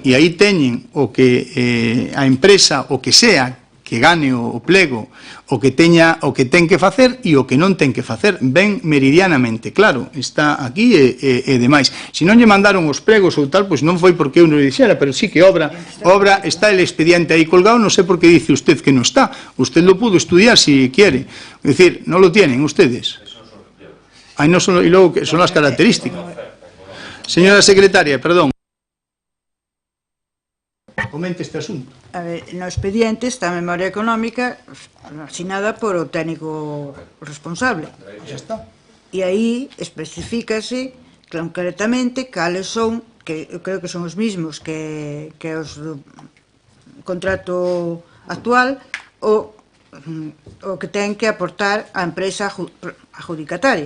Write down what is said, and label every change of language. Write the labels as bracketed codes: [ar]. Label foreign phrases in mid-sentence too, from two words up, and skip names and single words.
[gl] E aí teñen o que a empresa, o que sea, que gane o plego, o que ten que facer e o que non ten que facer, ben meridianamente claro, está aquí e demais. Se non lle mandaron os plegos ou tal, pois non foi porque eu non dixera, pero sí que obra, está el expediente aí colgado, non sei por que [es] dice usted [gl] que non está, [es] usted lo pudo estudiar si quiere, es decir, [gl] non [es] lo tienen ustedes. [gl] Aí non son, e logo que son as características. Señora secretaria, perdón. Comente este asunto. A ver, no expediente está a memoria económica asinada por o técnico responsable. Xa está. E aí especificase concretamente cales son, que eu creo que son os mismos que os do contrato actual, o que ten que aportar a empresa adjudicataria.